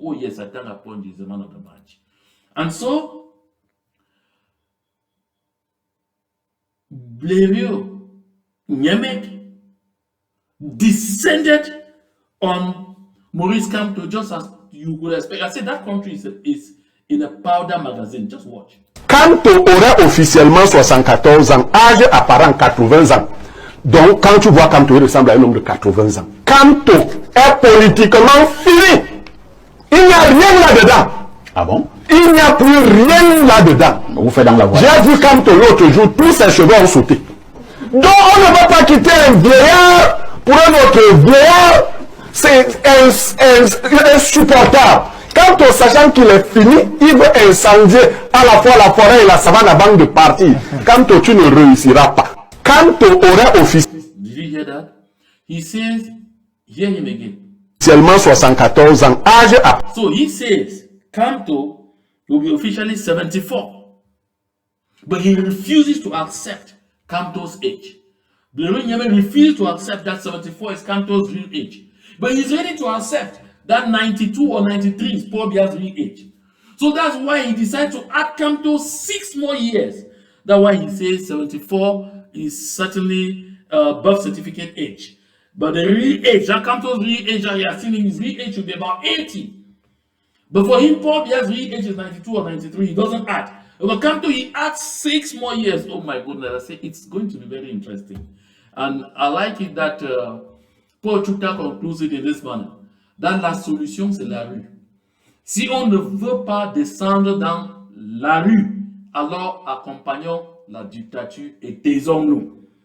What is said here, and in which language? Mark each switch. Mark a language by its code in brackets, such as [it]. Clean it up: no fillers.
[en] Oh yes, Atanga Ponji is the man of the match. And so, Blériot Nyemek descended on Maurice Kamto just as you would expect. I said that country is in a powder magazine. Just watch. [fr] Kamto aurait officiellement 74 ans, âge apparent 80 ans. Donc, quand tu vois Kamto, il ressemble à un homme de 80 ans. Kamto est politiquement fini. Il n'y a rien là-dedans. Ah bon? Il n'y a plus rien là-dedans. Vous faites dans la voie. J'ai vu Kamto l'autre jour, tous ses cheveux ont sauté. Donc, on ne va pas quitter un vieillard pour un autre vieillard. C'est insupportable. Kamto, sachant qu'il est fini, il veut incendier à la fois la forêt et la savane avant de partir. Kamto, tu ne réussiras pas. Kamto aurait officiellement. [en] Did you hear that? He says, hear him again. [fr] Officiellement 74 ans, âge à. [en] So he says, Kamto will be officially 74. But he refuses to accept Kamto's age. Blériot Nyemek refuses to accept that 74 is Kamto's real age. But he's ready to accept that 92 or 93 is Paul Biya's real age. So that's why he decided to add Kamto 6 more years. That's why he says 74 is certainly birth certificate age. But the real age, that Kamto's real age that he has seen in his real age should be about 80. But for him, Paul Biya's real age is 92 or 93. He doesn't add. But Kamto, he adds 6 more years. Oh my goodness, I say it's going to be very interesting. And I like it that Paul Chuta concludes it in this manner. That [fr] la solution, c'est la rue. Si on ne veut pas descendre dans la rue, alors accompagnons la dictature et taisons-nous.